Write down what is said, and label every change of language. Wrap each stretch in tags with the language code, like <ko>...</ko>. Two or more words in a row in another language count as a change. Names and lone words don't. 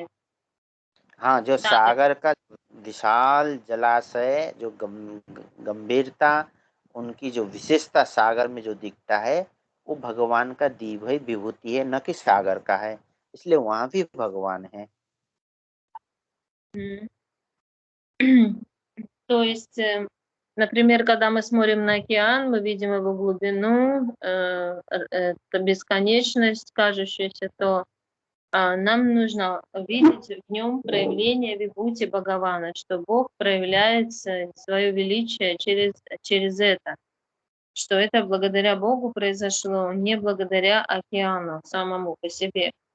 <hi>हाँ, जो सागर सागर का विशाल जलाशय, जो गंभीरता, उनकी जो विशेषता सागर में जो दिखता है, वो भगवान का दी हुई विभूति है, न कि सागर का है। इसलिए वहाँ भी भगवान है।</hi> <ru>То есть, например, когда мы смотрим на океан, мы видим его глубину, это бесконечность кажущаяся, то нам нужно видеть в нем проявление вибхути Бхагавана, что Бог проявляет свое величие через это, что это благодаря Богу произошло, не благодаря океану самому по себе.</ru>